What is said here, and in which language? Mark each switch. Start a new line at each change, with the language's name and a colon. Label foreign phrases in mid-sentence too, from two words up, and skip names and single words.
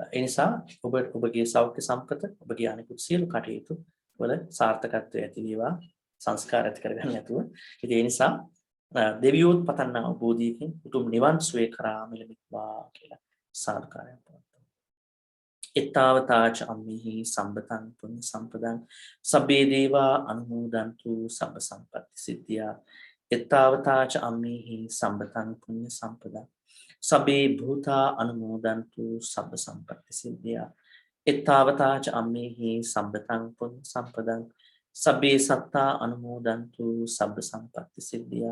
Sinhala: ඒ නිසා ඔබගේ සෞඛ්‍ය සම්පත ඔබගේ අනිකුත් සියලු කටයුතු වල සාර්ථකත්වය ඇති වේවා සංස්කාර ඇති කරගන්න නැතුව. ඉතින් ඒ නිසා දෙවියෝත් පතන්නා බෝධියකින් උතුම් නිවන් සුවේ කරා මිලමිත්වා කියලා සාදුකාරයක් පවත්වනවා.
Pali: එත්තාවතාච අම්මිහි සම්බතං පුඤ්ඤ සම්පදං සබ්බේ දේවා අනුමෝදන්තු සබ්බ සම්පත්ති සිද්ධියා. එත්තාවතාච අම්මිහි සම්බතං පුඤ්ඤ සම්පදං සබ්බේ භූතා අනුමෝදන්තු සබ්බ සම්පත්ති සිද්ධියා. එත්තාවතාච අම්මිහි සම්බතං පුඤ්ඤ සම්පදං සබ්බේ සත්තා අනුමෝදන්තු සබ්බ සම්පත්ති සිද්ධියා.